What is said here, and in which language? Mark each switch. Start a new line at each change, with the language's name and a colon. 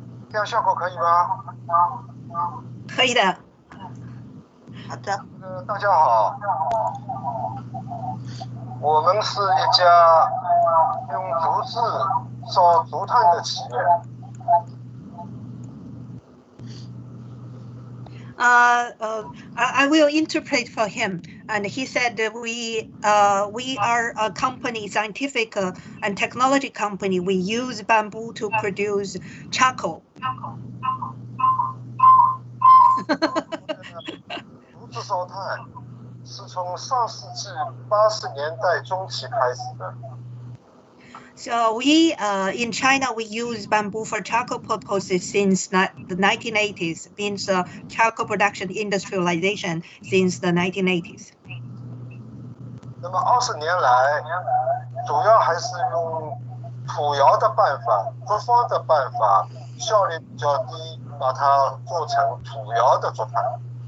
Chinese: 这样效果可以吗？可以的。好的。大家好，我们是一家用竹子烧竹炭的企业。
English: I will interpret for him, and he said that we are a company, scientific and technology company. We use bamboo to produce charcoal.
Chinese: 竹子烧炭是从上世纪80年代中期开始的。
English: So we in China we use bamboo for charcoal purposes since the 1980s. Means charcoal production industrialization since the 1980s.
Chinese: 那么20年来，主要还是用土窑的办法、竹方的办法，效率比较低，把它做成土窑的竹炭。